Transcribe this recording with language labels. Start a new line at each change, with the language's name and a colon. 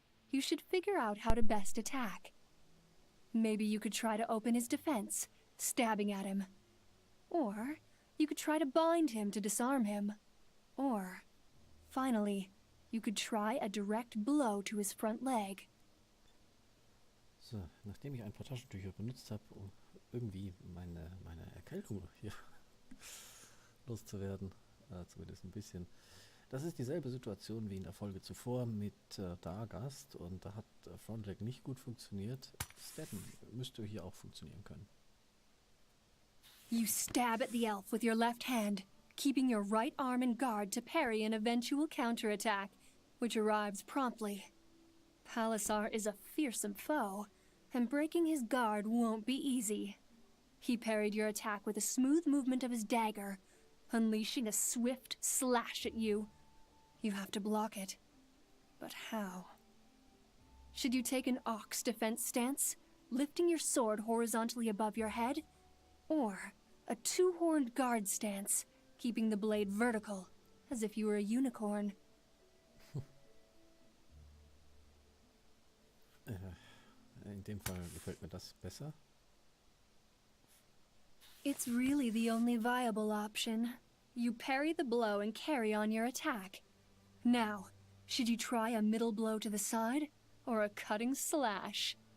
English: You should figure out how to best attack. Maybe you could try to open his defense, stabbing at him. Or you could try to bind him to disarm him. Or, finally, you could try a direct blow to his front leg.
German: So, nachdem ich ein paar Taschentücher benutzt habe, um irgendwie meine Erkältung hier loszuwerden, zumindest ein bisschen. Das ist dieselbe Situation wie in der Folge zuvor mit Dargast, und da hat Frontleg nicht gut funktioniert. Stabben müsste hier auch funktionieren können.
English: You stab at the elf with your left hand, keeping your right arm in guard to parry an eventual counterattack, which arrives promptly. Palisar is a fearsome foe, and breaking his guard won't be easy. He parried your attack with a smooth movement of his dagger, unleashing a swift slash at you. You have to block it. But how? Should you take an ox defense stance, lifting your sword horizontally above your head? Or a 2-horned guard stance, keeping the blade vertical, as if you were a unicorn?
German: In dem Fall gefällt mir das besser.
English: It's really the only viable option. You parry the blow and carry on your attack. Now, should you try a middle blow to the side, or a cutting slash?